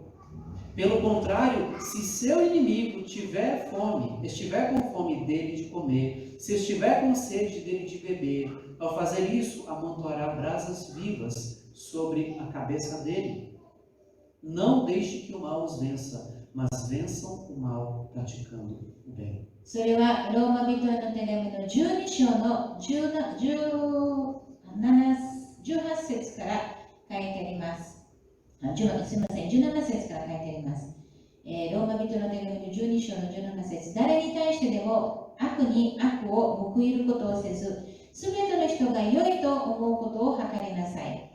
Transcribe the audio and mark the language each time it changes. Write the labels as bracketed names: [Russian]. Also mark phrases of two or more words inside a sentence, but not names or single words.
[Portuguese] Pelo contrário, se seu inimigo estiver com fome dele de comer, se estiver com sede dele de beber, ao fazer isso, amontoará brasas vivas sobre a cabeça dele. Não deixe que o mal os vença, mas vençam o mal praticando o bem. [Japanese] それはローマ人への手紙の12章の18節から書いてあります。すみません、17節から書いてあります。ローマ人の手紙の12章の17節、誰に対してでも悪に悪を報いることをせず、すべての人が良いと思うことを図りなさい。